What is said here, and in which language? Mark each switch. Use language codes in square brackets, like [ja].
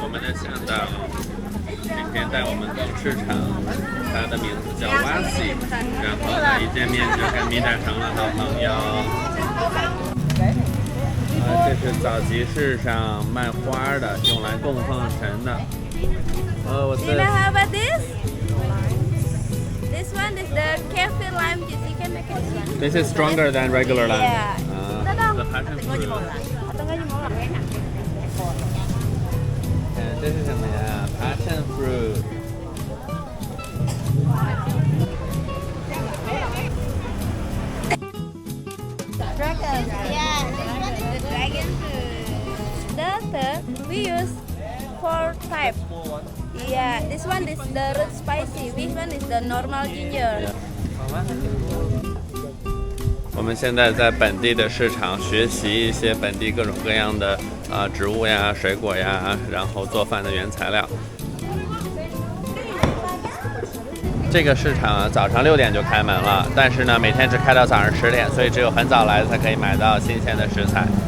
[zh] 我们的向导今天带我们逛市场，他的名字叫 Wasi， 然后呢一见面就跟米达成了好朋友。这是早集市上卖花的，用来供奉神的。我 [en] You know how about this? This one is the cafe lime juice. You can make it this one. This is stronger than regular lime. Yeah. The passion fruit. [zh] 这是什么呀 ？ [en] Passion fruit。 Dragon. Yeah, this one is the dragon fruit. The third, we use 4 type. Yeah, this one is the root spicy. This one is the normal ginger. [zh] 我们现在在本地的市场学习一些本地各种各样的植物呀、水果呀，然后做饭的原材料。这个市场早上6点就开门了，但是呢，每天只开到早上10点，所以只有很早来才可以买到新鲜的食材。